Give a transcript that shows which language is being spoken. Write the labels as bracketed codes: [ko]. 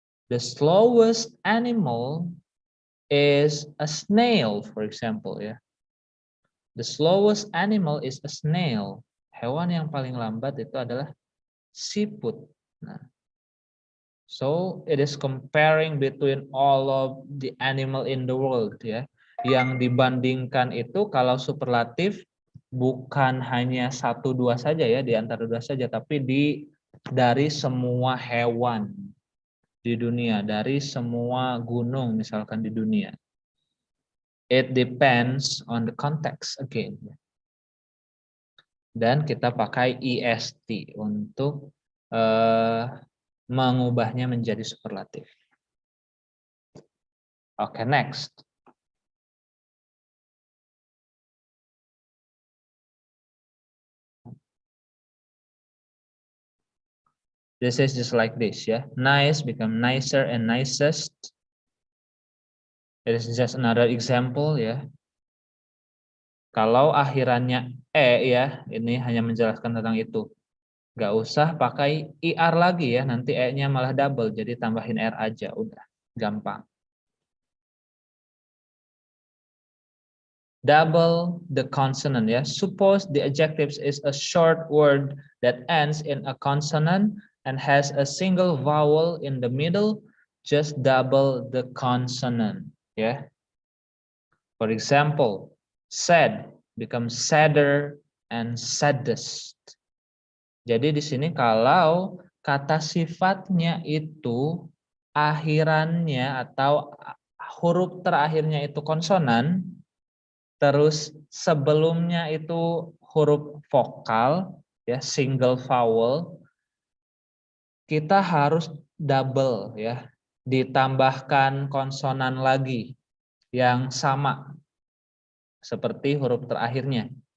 [en] The slowest animal is a snail, for example ya. The slowest animal is a snail. [id] Hewan yang paling lambat itu adalah siput. [en] Nah, so it is comparing between all of the animal in the world ya. [id] Yang dibandingkan itu kalau superlatif bukan hanya 1-2 saja ya, di antara 2 saja, tapi dari semua hewan di dunia, dari semua gunung misalkan di dunia. [en] It depends on the context again. [id] Dan kita pakai est untuk mengubahnya menjadi superlatif. [en] Okay, next. This is just like this, ya. Nice become nicer and nicest. It is just another example, ya. [id] Kalau akhirannya ya, ini hanya menjelaskan tentang itu. Nggak usah pakai IR lagi ya, nanti E-nya malah double, jadi tambahin R aja, udah, gampang. [en] Double the consonant ya. Suppose the adjectives is a short word that ends in a consonant and has a single vowel in the middle, just double the consonant ya. For example, sad becomes sadder and saddest. [id] Jadi di sini kalau kata sifatnya itu akhirannya atau huruf terakhirnya itu konsonan, terus sebelumnya itu huruf vokal, ya single vowel, kita harus double ya, ditambahkan konsonan lagi yang sama seperti huruf terakhirnya.